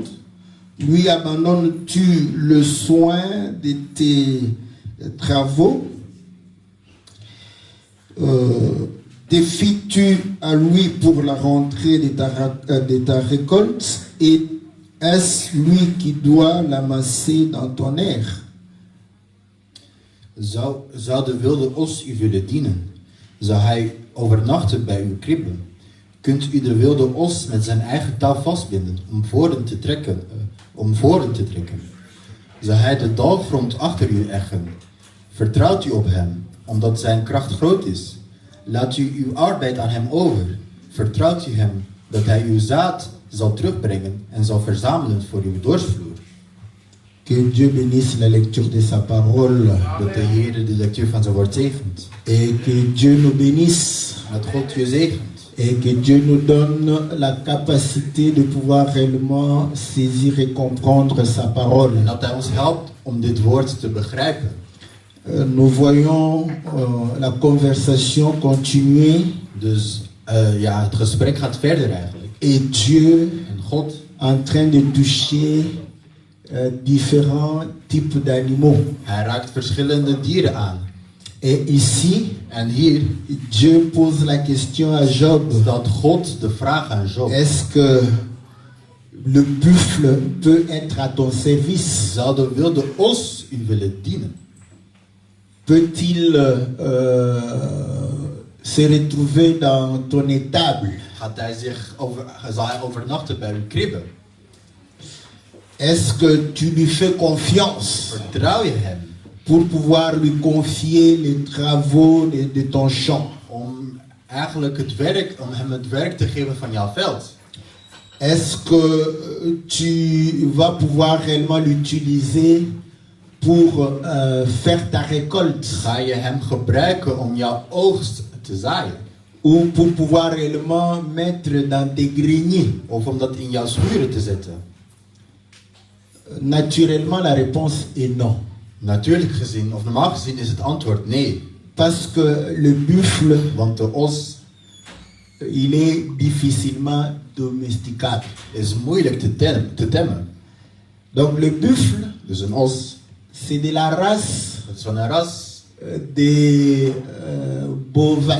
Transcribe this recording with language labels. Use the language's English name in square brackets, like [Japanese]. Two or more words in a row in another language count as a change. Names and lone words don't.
[French] Lui abandonnes-tu le soin de tes travaux? Défies-tu à lui pour la rentrée de ta récolte? Et est-ce lui qui doit l'amasser dans ton air? [Dutch] Zou de wilde os u willen dienen? Zou hij overnachten bij uw kribbe? Kunt u de wilde os met zijn eigen touw vastbinden om voren te trekken? Zou hij de dalgrond achter u eggen? Vertrouwt u op hem, omdat zijn kracht groot is? Laat u uw arbeid aan hem over. Vertrouwt u hem dat hij uw zaad zal terugbrengen en zal verzamelen voor uw dorsvloer. [French] Que Dieu bénisse la lecture de sa parole. [Dutch] Dat de Heer de lectuur van zijn woord zegent. [French] Et que Dieu nous bénisse. [Dutch] Dat God u zegent. [French] Et que Dieu nous donne la capacité de pouvoir réellement saisir et comprendre sa parole. [Dutch] En dat hij ons helpt om dit woord te begrijpen. [French] Nous voyons la conversation continuer. [Dutch] Dus het gesprek gaat verder eigenlijk. [French] Et Dieu [Dutch] En God [French] en train de toucher différents types d'animaux. [Dutch] Hij raakt verschillende dieren aan. [French] Et ici, [Dutch] En hier [French] Dieu pose la question à Job. [Dutch] stelt God de vraag aan Job. [French] Est-ce que le buffle peut être à ton service? [Dutch] Zou de wilde os u willen dienen? [French] Peut-il se retrouver dans ton étable? [Dutch] Zal hij overnachten bij uw kribbe? [French] Est-ce que tu lui fais confiance [Dutch] Vertrouw je hem [French] pour pouvoir lui confier les travaux de ton champ? [Dutch] om hem het werk te geven van jouw veld? [French] Est-ce que tu vas pouvoir réellement l'utiliser pour faire ta récolte? [Dutch] Ga je hem gebruiken om jouw oogst te zaaien? [French] Ou pour pouvoir réellement mettre dans tes greniers? [Dutch] Of om dat in jouw schuren te zetten? [French] Naturellement, la réponse est non. [Dutch] Natuurlijk gezien, of normaal gezien is het antwoord nee. [French] Parce que le buffle, [Dutch] Want de os [French] il est difficilement domesticable. [Dutch] is moeilijk te temmen. [French] Donc le buffle, [Dutch] Dus een os, [French] c'est de la race [Dutch] dat is van een ras [French] des bovins.